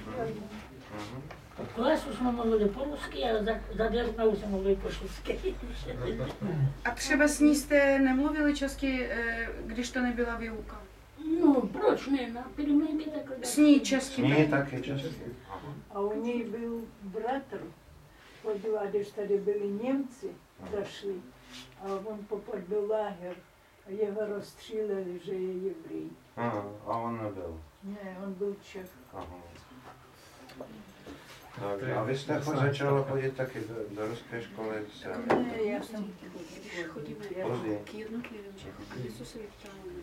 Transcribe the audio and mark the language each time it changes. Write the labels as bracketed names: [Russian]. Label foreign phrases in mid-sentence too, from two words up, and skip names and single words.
[Czech] V klesu jsme mluvili po rusky a za Děrnou jsme mluvili po česky. A třeba s ní jste nemluvili česky, když to nebyla výuka? No, proč ne? Na podmínky takhle. S ní česky. S ní taky česky. [Russian] А у ней был братр, [Czech] když tady byli Němci, zašli, a on [Russian] попал в лагерь, [Czech] a jeho rozstříleli, že je Jevrej. A on nebyl. Ne, on byl Čech. Aha. Tak, a vy jste začala chodit taky do ruské školy? Ne, já jsem Chodíme později. k jednotlivým Čechům, něco se vyptáváme.